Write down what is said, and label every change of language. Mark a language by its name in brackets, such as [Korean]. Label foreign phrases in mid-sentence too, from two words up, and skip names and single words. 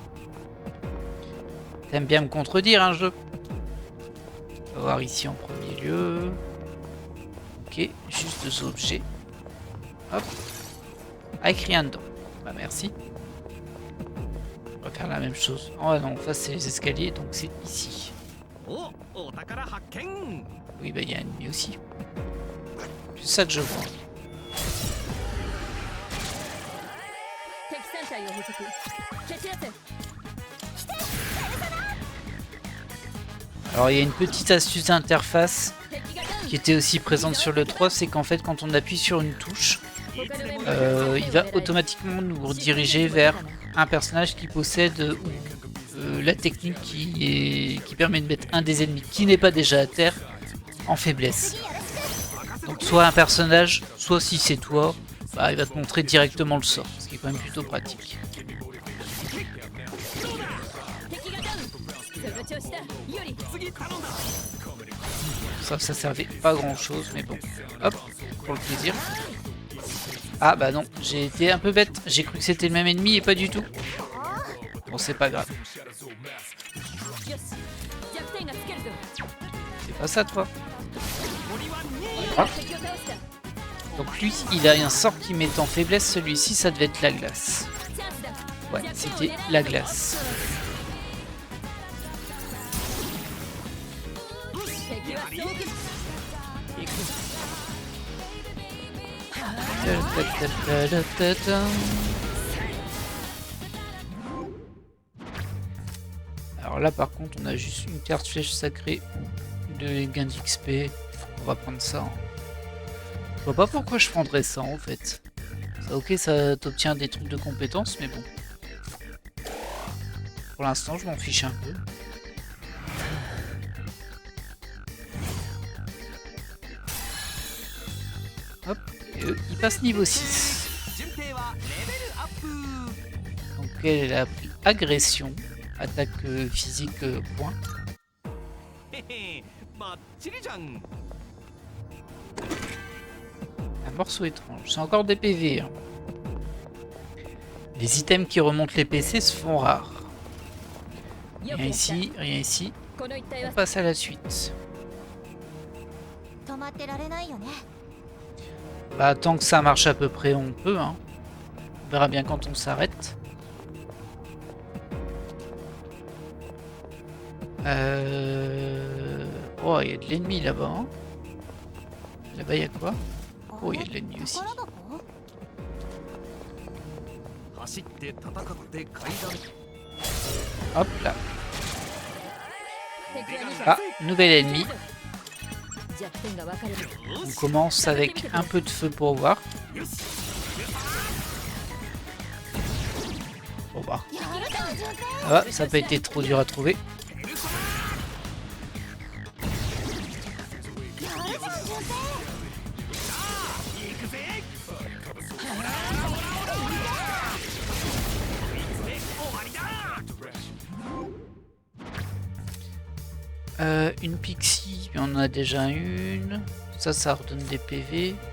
[French] T'aimes bien me contredire, un jeu. On va voir ici en premier lieu. Ok, juste deux objets. Hop. Avec rien dedans. Bah merci. On va faire la même chose. Oh non, en face c'est les escaliers, donc c'est ici. [Japanese] おお宝発見 [French] Oui, bah il y a un ennemi aussi. C'est ça que je vois. [Japanese] 敵3体を捕捉蹴散らせ [French] Alors il y a une petite astuce d'interface [Japanese] 敵がダウン [French] qui était aussi présente sur le 3, c'est qu'en fait quand on appuie sur une touche, [Japanese] 他のメンバー [French] il va automatiquement nous rediriger vers un personnage qui possède la technique qui permet de mettre un des ennemis qui n'est pas déjà à terre en faiblesse. Donc soit un personnage, soit si c'est toi, bah, il va te montrer directement le sort, ce qui est quand même plutôt pratique. [Japanese] 敵がダウンその調子だより [French] Ça servait pas grand chose, mais bon. Hop, pour le plaisir. Ah bah non, j'ai été un peu bête. J'ai cru que c'était le même ennemi et pas du tout. Bon, c'est pas grave. [Japanese] よし弱点がつけるぞ [French] C'est pas ça, toi. [Japanese] 敵を倒した [French] Donc lui, il a un sort qui met en faiblesse. Celui-ci, ça devait être la glace. [Japanese] チャンスだ [French] Ouais, c'était la glace. [Japanese] 敵は遭遇 [French] Alors là, par contre, on a juste une carte flèche sacrée de gain d'XP. On va prendre ça. Je vois pas pourquoi je prendrais ça en fait. Ça, ok, ça t'obtient des trucs de compétences, mais bon. Pour l'instant, je m'en fiche un peu. Hop, et eux, ils passent niveau 6. [Japanese] 順平はレベルアップ [French] Donc elle a pris agression, attaque physique, point. [Japanese] へへバッチリじゃん [French] Un morceau étrange, c'est encore des PV. Hein. Les items qui remontent les PC se font rares. [Japanese] よく [French] Rien [Japanese] やった [French] ici, rien ici. [Japanese] この一帯 [French] On [Japanese] は [French] passe à la suite. [Japanese] 止まってられないよね [French] Bah tant que ça marche à peu près, on peut. Hein. On verra bien quand on s'arrête. Oh, il y a de l'ennemi là-bas. Hein. Là-bas, il y a quoi? Oh, il y a de l'ennemi aussi. [Japanese] 宝箱走って戦って階段 [French] Hop là. [Japanese] 敵は2体 [French] Ah, nouvel ennemi. [Japanese] 弱点が分かれば [French] On commence avec un peu de feu pour voir. Bon bah, [Japanese] やるぞ順平 [French] ça va, ça n'a pas été trop dur à trouver. [Japanese] やるぞ順平 [French] Une pixie, on en a déjà une. Ça redonne des PV.